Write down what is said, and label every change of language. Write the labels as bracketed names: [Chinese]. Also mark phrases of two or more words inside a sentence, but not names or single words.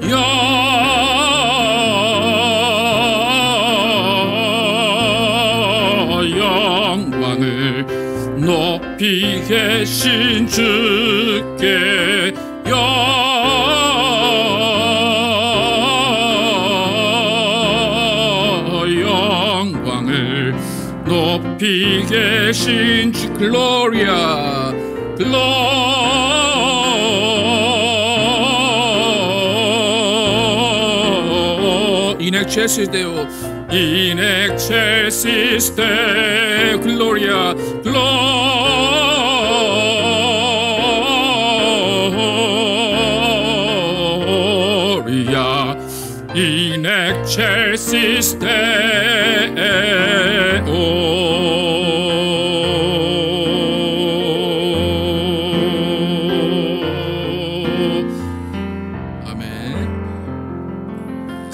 [Korean] 영광을 높이 계신 주께 영광을 높이 계신 주. [Latin] 글로리아 in excelsis Deo, in excelsis Deo, gloria, gloria. [Korean] 아멘.